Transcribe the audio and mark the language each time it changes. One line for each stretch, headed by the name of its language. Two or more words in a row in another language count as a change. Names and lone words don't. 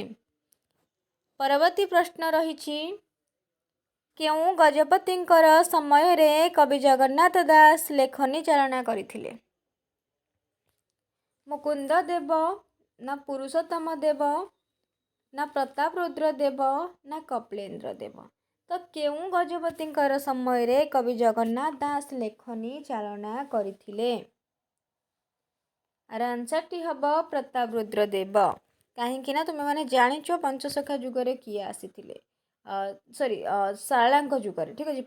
Odia: ପରବର୍ତ୍ତୀ ପ୍ରଶ୍ନ ରହି କେଉ ଗଜପତିଙ୍କର ସମୟ ରେ କବି ଜଗନ୍ନାଥ ଦାସ ଲେଖନୀ ଚାଳନା କରଥିଲେ? मुकुंद देव ना पुरुषोत्तम देव ना प्रताप रुद्र देव ना कपिलेन्द्र देव? ତ କେଉଁ ଗଜପତିଙ୍କର ସମୟରେ କବି ଜଗନ୍ନାଥ ଦାସ ଲେଖନୀ ଚାଳନା କରିଥିଲେ? ଆର ଆନ୍ସରଟି ହେବ ପ୍ରତାପରୁଦ୍ର ଦେବ। କାହିଁକି ନା ତୁମେମାନେ ଜାଣିଛ ପଞ୍ଚସଖା ଯୁଗରେ କିଏ ଆସିଥିଲେ, ଶାରଳାଙ୍କ ଯୁଗରେ, ଠିକ୍ ଅଛି।